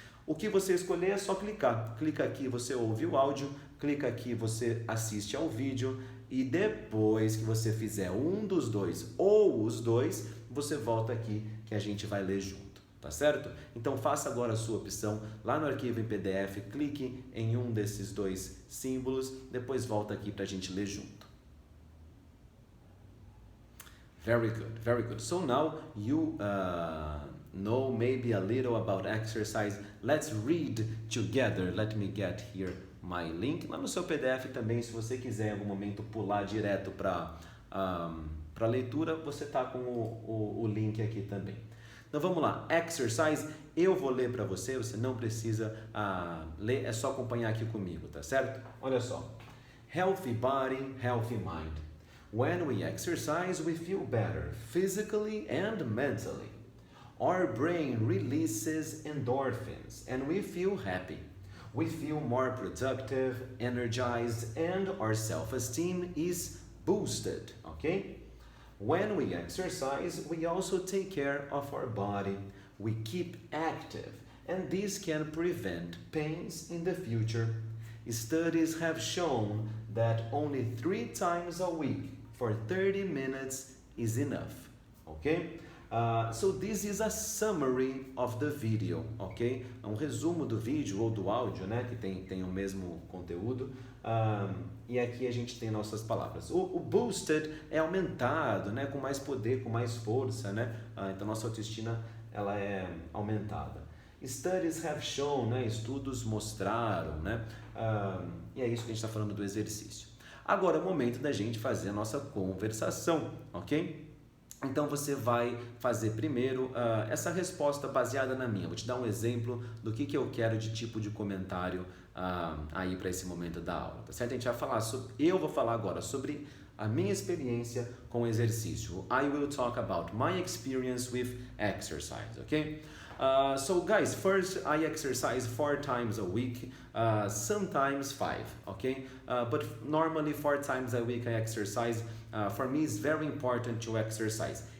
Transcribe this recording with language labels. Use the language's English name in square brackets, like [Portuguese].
[Portuguese] O que você escolher é só clicar. Clica aqui, você ouve o áudio, clica aqui, você assiste ao vídeo e depois que você fizer um dos dois ou os dois, você volta aqui que a gente vai ler junto. Tá certo? Então faça agora a sua opção lá no arquivo em PDF, clique em um desses 2 símbolos, depois volta aqui para a gente ler junto. [English] Very good, very good. So now you know maybe a little about exercise. Let's read together. Let me get here my link. [Portuguese] Lá no seu PDF também, se você quiser em algum momento pular direto para a leitura, você tá com o link aqui também. Então vamos lá, exercise, eu vou ler para você, você não precisa ler, é só acompanhar aqui comigo, tá certo? Olha só, [English] healthy body, healthy mind. When we exercise, we feel better, physically and mentally. Our brain releases endorphins and we feel happy. We feel more productive, energized, and our self-esteem is boosted, okay? When we exercise, we also take care of our body. We keep active, and this can prevent pains in the future. Studies have shown that only 3 times a week for 30 minutes is enough. Okay? So this is a summary of the video, ok? [Portuguese] É um resumo do vídeo ou do áudio, né? Que tem o mesmo conteúdo. E aqui a gente tem nossas palavras. O boosted é aumentado, né? Com mais poder, com mais força, né? Então nossa autoestima ela é aumentada. [English] Studies have shown, [Portuguese] né? Estudos mostraram, né? E é isso que a gente está falando do exercício. Agora é o momento da gente fazer a nossa conversação, ok? Então você vai fazer primeiro essa resposta baseada na minha. Vou te dar um exemplo do que eu quero de tipo de comentário aí para esse momento da aula, tá certo? A gente vai falar eu vou falar agora sobre a minha experiência com o exercício. [English] I will talk about my experience with exercise, okay? So guys, first I exercise 4 times a week, sometimes 5, okay? But normally 4 times a week I exercise. For me it's very important to exercise.